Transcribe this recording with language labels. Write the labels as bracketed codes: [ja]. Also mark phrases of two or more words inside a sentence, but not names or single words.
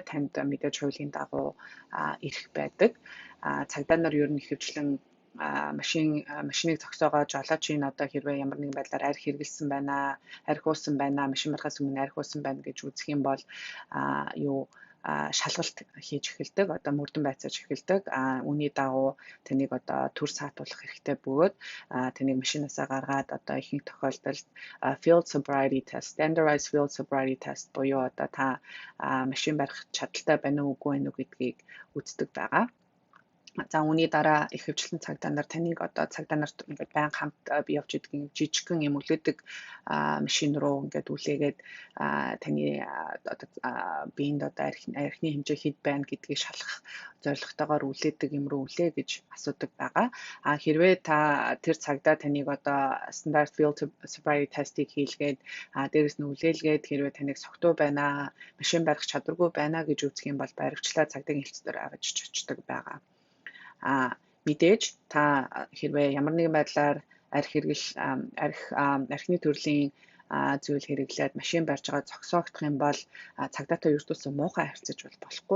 [mn] Танд мэдээж хуулийн дагуу ирэх байдаг. Цагдаа нар ер нь ихэвчлэн машиныг зогсоогоо жолоочийн одоо хэрвээ ямар нэгэн байдлаар арх хэрэгэлсэн байна, арх уусан байна, машин барихаас өмнө арх уусан байна гэж үзэх юм бол шалгалт хийж эхэлдэг. Одоо мөрдөн байцааж эхэлдэг. Үүний дагуу таныг одоо төр саатуулах хэрэгтэй бөгөөд таныг машинаасаа гаргаад одоо ихэнх тохиолдолд [en] field sobriety test, standardized field sobriety test [mn] буюу одоо та машин барих чадaltaй байна уу үгүй байна уу гэдгийг үздэг байгаа. За үүний дараа ихэвчлэн цагдаа нар таныг одоо цагдаа нарт ингээд байнга хамт бий явж идэг жижигхэн юм үлээдэг машин руу ингээд үлээгээд таны одоо биеинд одоо архины хэмжээ хэд байна гэдгийг шалгах зорилготойгоор үлээдэг юм руу үлээ гэж асуудаг байгаа. Хэрвээ та тэр цагдаа таныг одоо стандарт [en] field sobriety test- [mn] ийг хийлгээд дээрэс нь үлээлгээд хэрвээ таныг согтуу байна, машин барих чадваргүй байна гэж үзэх юм бол баривчлаа цагдаагийн хэлцээр авч очдог байгаа. Мэдээж та хэрвээ ямар нэгэн байдлаар архины төрлийн зүйл хэрэглээд машин барьж байгаа зогсоогдох юм бол цагдаатай ердөөсөө муухай харьцаж болохгүй.